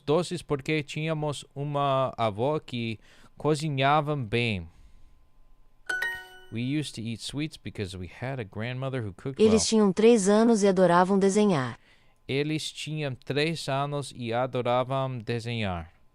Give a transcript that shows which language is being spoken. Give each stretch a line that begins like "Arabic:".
Portuguese: doces porque tínhamos uma avó que cozinhava bem.
English: We used to eat sweets because we had a grandmother who cooked well.
Portuguese: Eles tinham 3 anos e adoravam desenhar. Eles tinham 3 anos e adoravam desenhar.